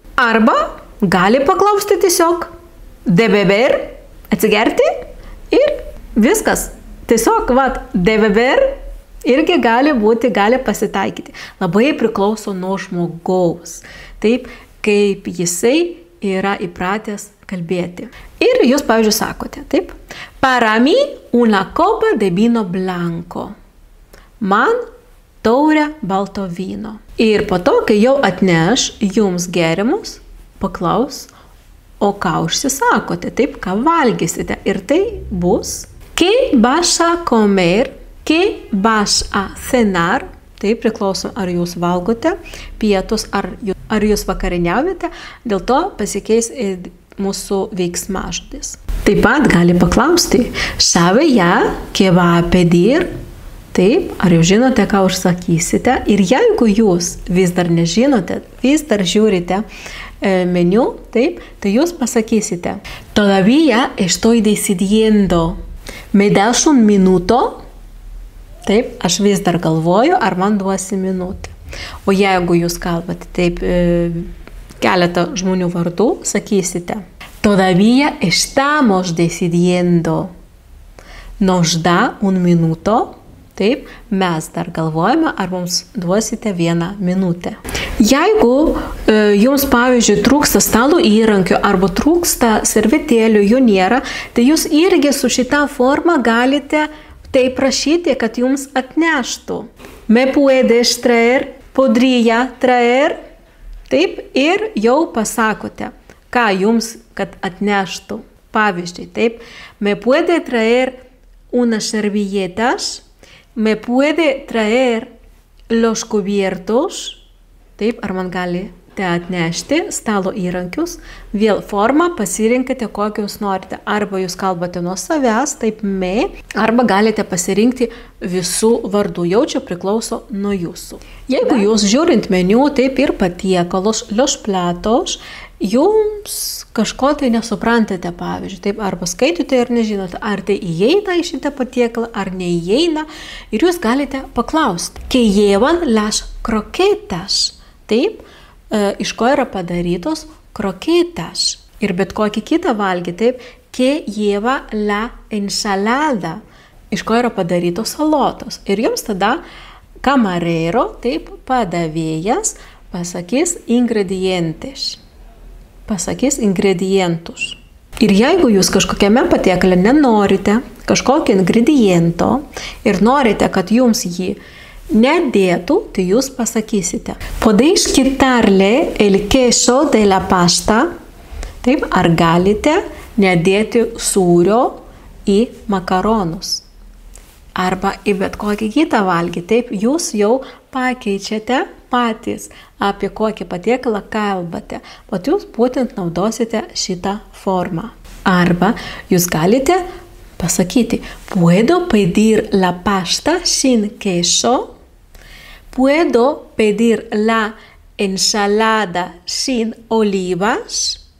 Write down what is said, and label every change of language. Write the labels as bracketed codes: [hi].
[lt] Arba gali paklausti tiesiog [es] de beber, [lt] atsigerti ir viskas. Tiesiog, [es] de beber [lt] irgi gali būti, gali pasitaikyti. Labai priklauso nuo žmogaus, taip, kaip jisai yra įpratęs kalbėti. Ir jūs, pavyzdžiui, sakote, taip, [es] para mí una copa de vino blanco. [lt] Man taurę balto vyno. Ir po to, kai jau atneš jums gėrimus, paklaus, o ką užsisakote, taip, ką valgysite. Ir tai bus, [es] ¿qué vas a comer? ¿Qué vas a cenar? [lt] Tai priklauso, ar jūs valgote pietus, ar jūs vakarieniaujate, dėl to pasikeis mūsų veiksmažodis. Taip pat gali paklausti, [es] ¿sabe ya qué va a pedir? [lt] Taip, ar jūs žinote, ką užsakysite? Ir jeigu jūs vis dar nežinote, vis dar žiūrite meniu, taip, tai jūs pasakysite, [es] todavía estoy decidiendo, ¿me das un minuto? [lt] Taip, aš vis dar galvoju, ar man duosi minutę. O jeigu jūs kalbate taip keletą žmonių vardų, sakysite, [es] todavía estamos decidiendo, nos da un minuto? [lt] Taip, mes dar galvojame, ar mums duosite 1 minutę. Jeigu jums, pavyzdžiui, trūksta stalo įrankių arba trūksta servetėlių, jų nėra, tai jūs irgi su šitą formą galite tai prašyti, kad jums atneštų. [es] Me puedes traer, podría traer. [lt] Taip, ir jau pasakote, ką jums, kad atneštų. Pavyzdžiui, taip, [es] me puede traer unas servilletas, me puede traer los cubiertos. [lt] Taip, ar man galite atnešti stalo įrankius. Vėl formą pasirinkite, kokius norite. Arba jūs kalbate nuo savęs, taip me, arba galite pasirinkti visų vardų. Jau čia priklauso nuo jūsų. Jeigu jūs žiūrint meniu, taip ir patiekalus, los platos, jums kažko tai nesuprantate, pavyzdžiui, taip, arba skaitote ir nežinote, ar tai įeina į šitą patiekalą, ar neįeina, ir jūs galite paklausti, [es] que llevan las croquetas, [lt] taip, iš ko yra padarytos croquetas. Ir bet kokį kitą valgį, taip, [es] que lleva la ensalada, [lt] iš ko yra padarytos salotos. Ir jums tada camarero, taip, padavėjas, pasakys ingredientes. Pasakys ingredientus. Ir jeigu jūs kažkokiame patiekale nenorite kažkokio ingrediento ir norite, kad jums jį nedėtų, tai jūs pasakysite. [es] Podéis quitarle el queso de la pasta. [lt] Taip, ar galite nedėti sūrio į makaronus. Arba į bet kokį kitą valgį. Taip, jūs jau pakeičiate patys, apie kokį patiekalą kalbate. Bet jūs būtent naudosite šitą formą. Arba jūs galite pasakyti, [es] puedo pedir la pasta sin queso. Puedo pedir la ensalada sin olivas.